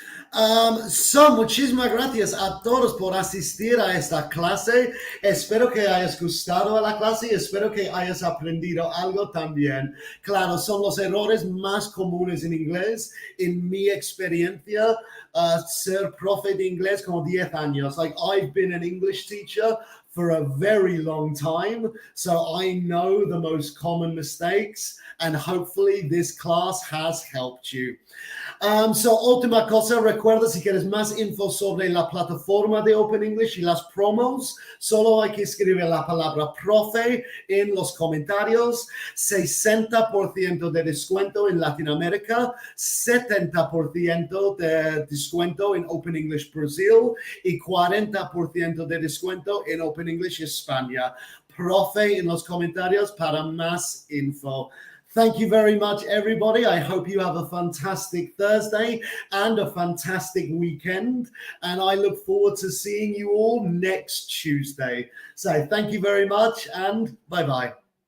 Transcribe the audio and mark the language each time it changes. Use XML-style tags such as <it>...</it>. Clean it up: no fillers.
<es>Muchísimas gracias a todos por asistir a esta clase. Espero que hayas gustado a la clase y espero que hayas aprendido algo también. Claro, son los errores más comunes en inglés. En mi experiencia, ser profe de inglés como 10 años.</es> <en>Like, I've been an English teacher for a very long time, so I know the most common mistakes, and hopefully this class has helped you.</en> <es>So, última cosa, recuerda, si quieres más info sobre la plataforma de Open English y las promos, solo hay que escribir la palabra profe en los comentarios. 60% de descuento en Latinoamérica, 70% de descuento en Open English Brasil y 40% de descuento en Open English España. Profe en los comentarios para más info.</es> <en>Thank you very much, everybody. I hope you have a fantastic Thursday and a fantastic weekend. And I look forward to seeing you all next Tuesday. So thank you very much and bye-bye.</en>